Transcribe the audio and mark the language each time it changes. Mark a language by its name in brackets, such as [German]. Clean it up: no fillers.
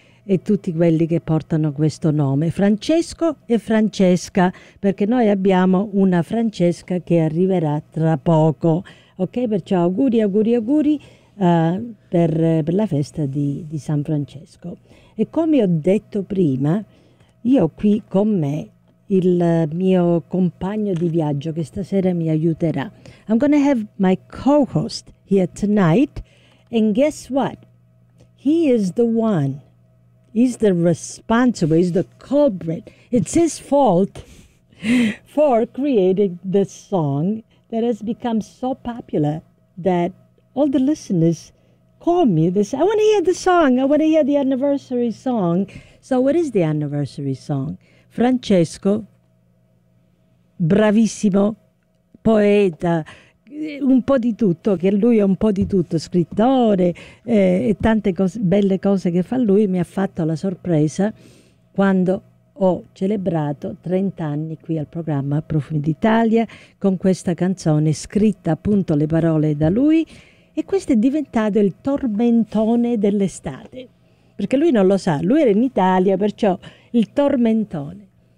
[Italian] E tutti quelli che portano questo nome, Francesco e Francesca, perché noi abbiamo una Francesca che arriverà tra poco. Ok? Perciò auguri, auguri, auguri per la festa di San Francesco. E come ho detto prima, io ho qui con me il mio compagno di viaggio che stasera mi aiuterà. [English] I'm gonna have my co-host here tonight, and guess what? He is the one. He's the responsible, he's the culprit. It's his fault for creating this song that has become so popular that all the listeners call me. They say, I want to hear the song, I want to hear the anniversary song. So, what is the anniversary song? [Italian] Francesco, bravissimo poeta, un po' di tutto, che lui è un po' di tutto, scrittore e tante cose, belle cose che fa lui, mi ha fatto la sorpresa quando ho celebrato 30 anni qui al programma Profumi d'Italia con questa canzone, scritta appunto le parole da lui, e questo è diventato il tormentone dell'estate, perché lui non lo sa, lui era in Italia, perciò il tormentone.